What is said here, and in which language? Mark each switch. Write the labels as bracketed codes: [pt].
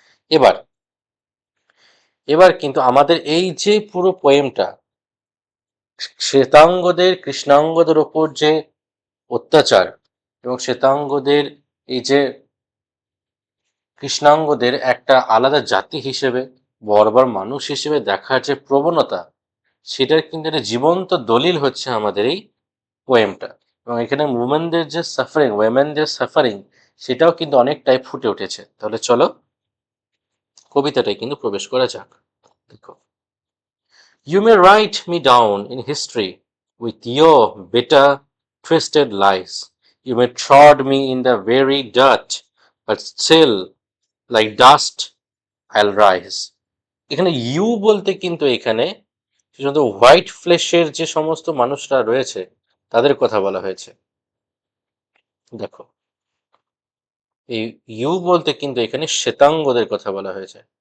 [bn] এবার এবার কিন্তু আমাদের এই যে পুরো পোয়েমটা শ্বেতাঙ্গদের কৃষ্ণাঙ্গদের ওপর যে অত্যাচার, এবং শ্বেতাঙ্গদের এই যে কৃষ্ণাঙ্গদের একটা আলাদা জাতি হিসেবে, বর্বর মানুষ হিসেবে দেখার যে প্রবণতা, সেটার কিন্তু একটা জীবন্ত দলিল হচ্ছে আমাদের এই পোয়েমটা। এবং এখানে ওয়েমেনদের সাফারিং সেটাও কিন্তু অনেকটাই ফুটে উঠেছে। তাহলে চলো কবিতাটাই কিন্তু প্রবেশ করা যাক। [en] দেখো, You may write me down in history with your bitter, twisted lies. You may trod me in the very dirt, but still, like dust, I'll rise. [bn] এখানে ইউ বলতে কিন্তু এখানে শুধু হোয়াইট ফ্লেশের যে সমস্ত মানুষরা রয়েছে তাদের কথা বলা হয়েছে। দেখো, এই ইউ বলতে কিন্তু এখানে শ্বেতাঙ্গদের কথা বলা হয়েছে।